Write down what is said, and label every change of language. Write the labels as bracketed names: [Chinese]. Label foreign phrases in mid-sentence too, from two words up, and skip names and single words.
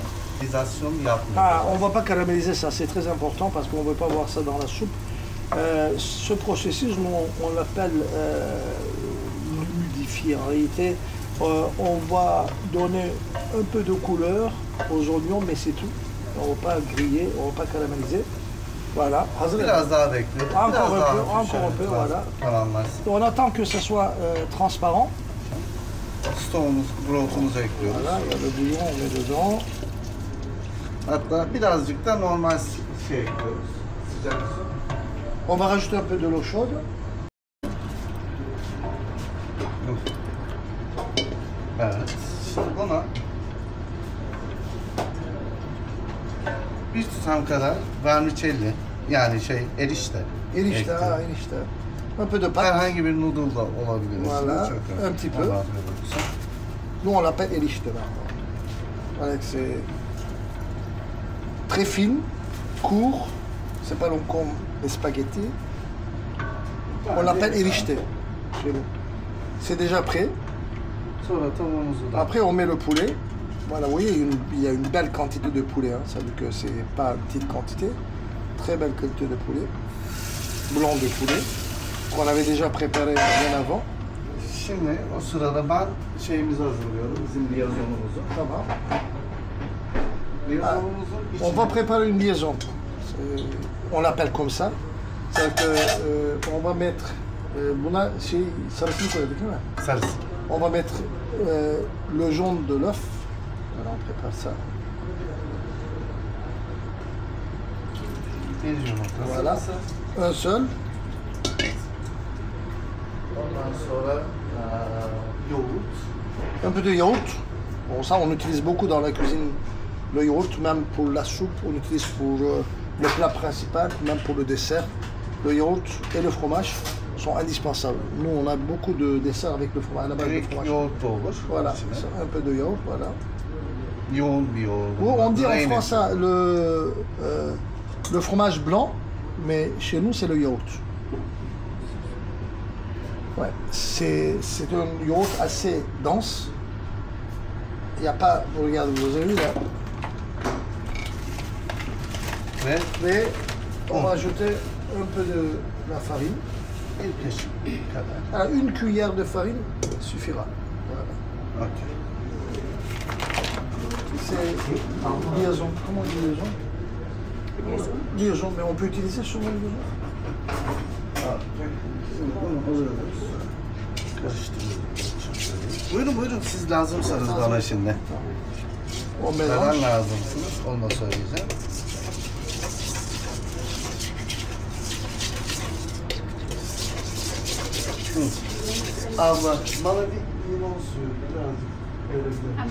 [French] On ne va pas caraméliser ça, c'est très important parce qu'on ne veut pas voir ça dans la soupe. Ce processus, nous, on l'appelle ludifier. En réalité, on va donner un peu de couleur aux oignons, mais c'est tout. On ne va pas griller, on ne va pas caraméliser. Voilà. [Turkish] Biraz daha bekle. [French] Encore un peu, voilà. On attend que ça soit transparent. [Turkish] Stoğumuz, brothumuzu ekliyoruz. [French] Voilà, il y a le bouillon, on met dedans. [Turkish] Hatta birazcık da normal şey ekliyoruz. Sıcak su. [French] On va rajouter un peu de l'eau chaude. [Turkish] Evet. Şimdi buna bir tutam kadar vermicelli, yani erişte. Erişte, ekliyoruz. erişte. [French] Un peu de pâte. [Turkish] Herhangi bir noodle da olabilir. [French] Voilà, un petit peu. Nous, on l'appelle erişte. Voilà, c'est très fine, court. C'est pas long comme les spaghettis. On l'appelle erişte chez nous. C'est déjà prêt. [Turkish] Sonra tavuğumuzu da. [French] Après, on met le poulet. Voilà, vous voyez, il y a une belle quantité de poulet. Hein. Ça veut dire que c'est pas une petite quantité. Très belle quantité de poulet. Blanc de poulet. Qu'on avait déjà préparé bien avant. [Turkish] Şimdi o sırada ben şeyimizi hazırlıyorum. Bizim liaisonumuzu. Tamam. Liaisonumuzun [French] On va préparer une liaison. On l'appelle comme ça. C'est-à-dire que on va mettre [Turkish] buna sarısını koyduk değil mi? sarısı. [French] On va mettre le jaune de l'œuf. Voilà, on prépare ça. [Turkish] Bir yumurta [French] Voilà. [Turkish] sarısı. [French] Un seul. [Turkish] Ondan sonra yoğurt. [French] Un peu de yaourt. Bon, ça, on utilise beaucoup dans la cuisine le yaourt, même pour la soupe, on utilise pour le plat principal, même pour le dessert. Le yaourt et le fromage sont indispensables. Nous, on a beaucoup de desserts avec le fromage, à la base de [Turkish] Direkt [French] fromage. [Turkish] yoğurt da olur. [French] Voilà, [Turkish] içine. [French] un peu de yaourt, voilà. [Turkish] Yoğun bir yoğurt. [French] Ou on dit en Reine. France le fromage blanc, mais chez nous, c'est le yaourt. Ouais, c'est un yaourt assez dense. Il n'y a pas, regardez, vous avez vu là. [Turkish] Ve [French] Et on va ajouter un peu de la farine. [Turkish] bir kaşık kadar. [French] Alors, une cuillère de farine suffira. Voilà. Okay. C'est liaison. Comment on dit liaison? Liaison, mais on peut utiliser souvent liaison. [Turkish] Karıştırıyoruz. Buyurun siz lazımsınız bana şimdi. [French] On [Turkish] Neden [French] mélange. [Turkish] lazımsınız onu da söyleyeceğim. Abla bana bir limon suyu birazcık verebilir.